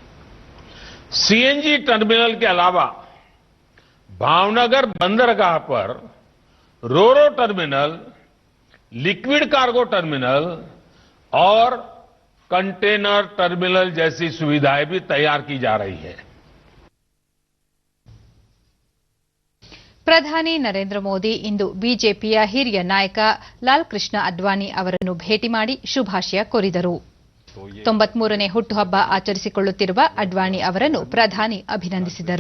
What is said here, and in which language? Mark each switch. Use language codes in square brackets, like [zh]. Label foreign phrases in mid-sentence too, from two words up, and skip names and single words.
[en] CNG terminal [hi] के अलावा भावनगर बंदरगाह पर [en] roro terminal, liquid cargo terminal [hi] और [en] container terminal [hi] जैसी सुविधाएं भी तैयार की जा रही है. [kn] ಪ್ರಧಾನಿ ನರೇಂದ್ರ ಮೋದಿ ಇಂದು ಬಿಜೆಪಿಯ ಹಿರಿಯ ನಾಯಕ ಲಾಲ್ ಕೃಷ್ಣ ಅಡ್ವಾಣಿ ಅವರನ್ನು ಭೇಟಿ ಮಾಡಿ ಶುಭಾಶಯ ಕೋರಿದರು. 93ನೇ ಹುಟ್ಟುಹಬ್ಬ ಆಚರಿಸಿಕೊಳ್ಳುತ್ತಿರುವ ಅಡ್ವಾಣಿ ಅವರನ್ನು ಪ್ರಧಾನಿ ಅಭಿನಂದಿಸಿದರು.